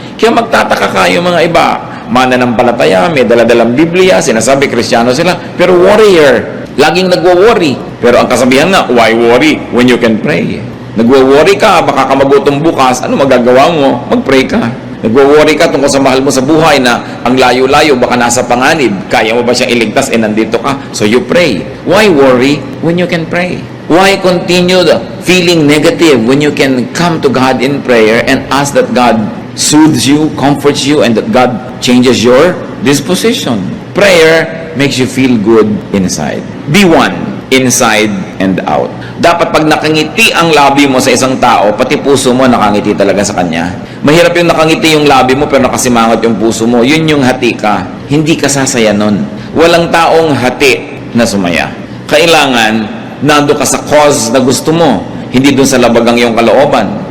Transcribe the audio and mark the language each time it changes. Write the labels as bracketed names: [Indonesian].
[Filipino] Kaya magtataka kayo mga iba, mananampalataya, may daladalang Biblia, sinasabi Kristiyano sila, pero warrior, laging nagwo-worry. Pero ang kasabihan nga, [English] why worry when you can pray? [Filipino] Nagwo-worry ka, baka ka magutom bukas, ano magagawa mo? Mag-pray ka. Nagwo-worry ka tungkol sa mahal mo sa buhay na ang layo-layo, baka nasa panganib, kaya mo ba siyang iligtas, nandito ka, [English] so you pray. Why worry when you can pray? Why continue feeling negative when you can come to God in prayer and ask that God soothes you, comforts you, and that God changes your disposition? Prayer makes you feel good inside. Be one inside and out. [Filipino] Dapat pag nakangiti ang labi mo sa isang tao, pati puso mo nakangiti talaga sa kanya. Mahirap yung nakangiti yung labi mo pero nakasimangot yung puso mo. Yun yung hati ka. Hindi ka sasaya nun. Walang taong hati na sumaya. Kailangan nando ka sa cause na gusto mo, hindi dun sa labagang yung kalooban.